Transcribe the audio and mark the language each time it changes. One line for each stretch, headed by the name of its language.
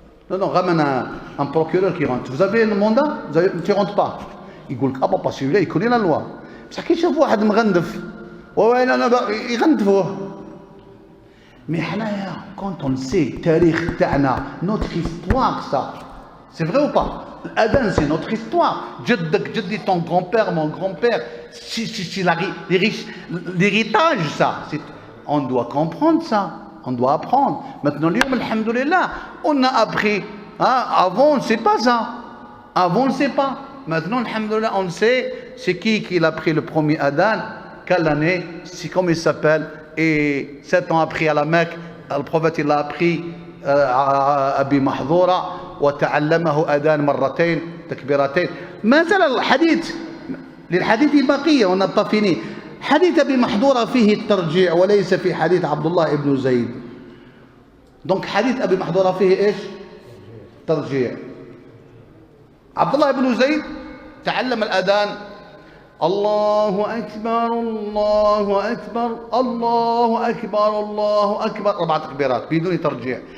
French: Non, ramène un procureur qui rentre. Vous avez le mandat? Tu rentres pas.
Arabic: يقول لك ابا
French: celui-là il connaît la loi.
Arabic: بصح كي يشوف واحد مغندف وين انا يغندفوه. مي حنايا
French: quand on sait
Arabic: التاريخ تاعنا
French: notre histoire ça. C'est vrai ou pas? L'adhan c'est notre histoire.
Arabic: جدك جدي
French: ton grand-père, mon grand-père. C'est l'héritage ça. On doit comprendre ça. On doit apprendre. Maintenant, alhamdoulilah, on a appris. Hein? Avant, on ne sait pas ça. Avant, on ne sait pas. Maintenant, alhamdoulilah, on sait c'est qui a pris le premier adhan, quelle année, c'est comment il s'appelle. Et 7 ans après à la Mecque, le prophète il a appris أبي محظورة
Arabic: وتعلمه أذان مرتين تكبيرتين. ما زال الحديث للحديث البقية
French: on n'a pas fini.
Arabic: حديث أبي محظورة فيه الترجيع وليس في حديث عبد الله بن زيد. donc حديث أبي محظورة فيه إيش؟ ترجيع. عبد الله بن زيد تعلم الأذان الله أكبر الله أكبر الله أكبر الله أكبر 4 تكبيرات بدون ترجيع.